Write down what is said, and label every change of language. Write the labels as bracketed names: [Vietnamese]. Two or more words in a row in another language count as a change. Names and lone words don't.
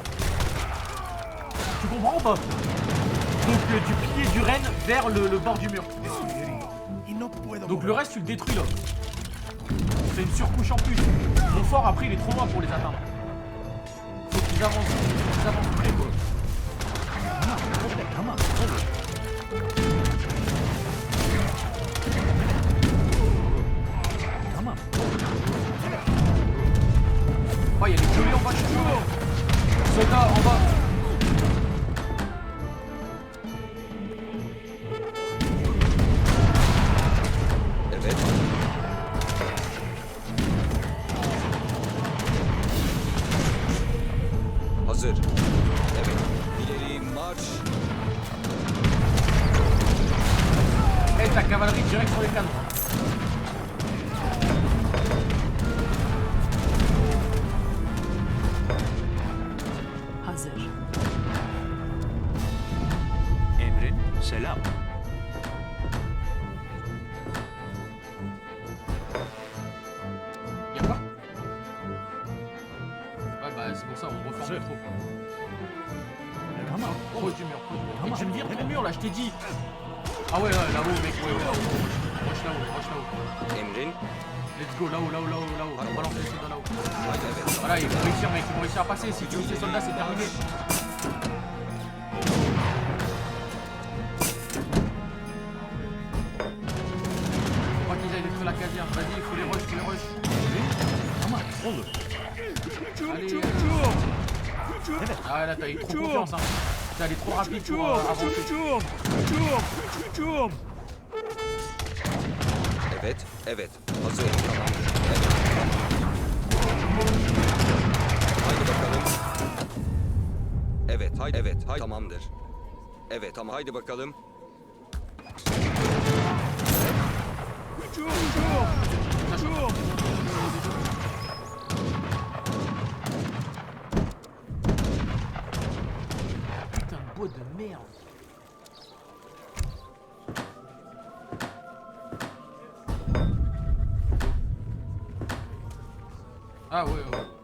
[French] Tu comprends ou pas? Donc du pilier du renne vers le bord du mur. [Spanish] Y no puedo [French] Donc le [Spanish] moverme. [French] reste tu le détruis là. C'est une surcouche en plus. Mon fort après il est trop loin pour les atteindre. Faut qu'ils avancent très quoi. [Turkish] Evet, tamam, olur. Tamam. [French] Oh il y a les violets en bas, je suis chaud. Soldats en bas. [Turkish] Evet. Hazır. Evet. İleri marş. [French] Et ta cavalerie direct sur les canons. [Turkish] Hazır. Emrin, selam. [French] Y'a quoi? Ouais bah c'est pour ça, on reforme C'est- trop. [Turkish] Tamam, [French] Proche du mur, proche du mur. Et [Turkish] Tamam. [French] tu me vires ton mur là, je t'ai dit. Ah ouais, là-haut mec, ouais, rush là-haut, rush là-haut. [Turkish] Emrin. [English] Let's go, [French] là-haut, là-haut, là-haut, là-haut. On balance les soldats là-haut. [Turkish] Haydi evet. [French] Voilà, ils vont réussir mec, ils vont réussir à passer. Si tu veux ces soldats, c'est terminé. Faut pas qu'ils aillent détruire la caserne. Vas-y, il faut les rush, [Turkish] tamam, olur. [French] Allez. Ah là, t'as eu trop confiance, hein. T'es allé trop rapide pour avancer. [Turkish] Evet. Evet. Hazır. Tamam. Evet. Haydi bakalım. Evet. Haydi. Evet. Haydi. Tamamdır. Evet. Tamam. Haydi bakalım. [French] Putain de bois de merde. Ah ouais, ouais.